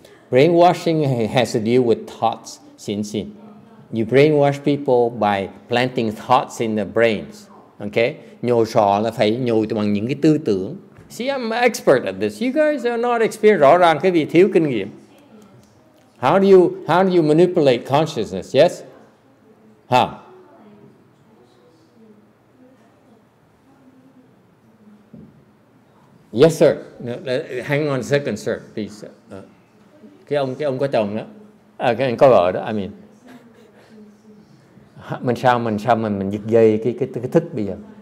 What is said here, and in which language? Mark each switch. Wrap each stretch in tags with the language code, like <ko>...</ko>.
<en>Brainwashing has to deal with thoughts. Xin. You brainwash people by planting thoughts in their brains. Okay?</en> <vi>Nhồi sọ là phải nhồi bằng những cái tư tưởng.</vi> <en>See, I'm an expert at this. You guys are not experienced. Rõ ràng cái vị thiếu kinh nghiệm. How do you manipulate consciousness? Yes? How? Yes, sir. No, hang on a second, sir, please.</en> <vi>Cái ông có chồng đó. Cái anh có vợ đó.</vi> <en>I mean,</en> <vi>mình sao mình giật dây cái thức bây giờ?</vi>